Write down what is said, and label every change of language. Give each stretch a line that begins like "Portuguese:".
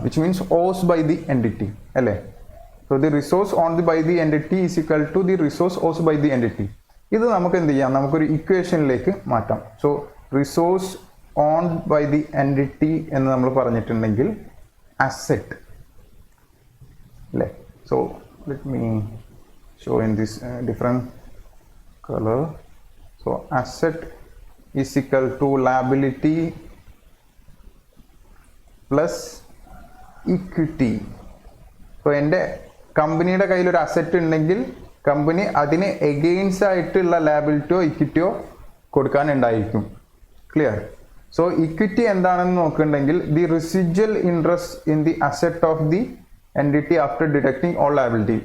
English: Which means owes by the entity അല്ലേ. So the resource own the by the entity is equal to the resource owes by the entity.
Malayalam: ഇത് നമുക്ക് എന്ത് ചെയ്യാം? നമുക്കൊരു ഇക്വേഷനിലേക്ക് മാറ്റാം. So resource on by the entity എന്ന് നമ്മൾ പറഞ്ഞിട്ടുണ്ടെങ്കിൽ അസെറ്റ് അല്ലേ.
English: So let me show in this different color. So asset is equal to liability plus equity.
Malayalam: So എൻ്റെ കമ്പനിയുടെ കയ്യിൽ ഒരു അസറ്റ് ഉണ്ടെങ്കിൽ കമ്പനി അതിന് എഗെയിൻസ്റ്റ് ആയിട്ടുള്ള ലാബിലിറ്റിയോ ഇക്വിറ്റിയോ കൊടുക്കാനുണ്ടായിരിക്കും. ക്ലിയർ?
English: so equity
Malayalam: എന്താണെന്ന് നോക്കുന്നുണ്ടെങ്കിൽ
English: The residual interest in the asset of the entity after deducting all liability.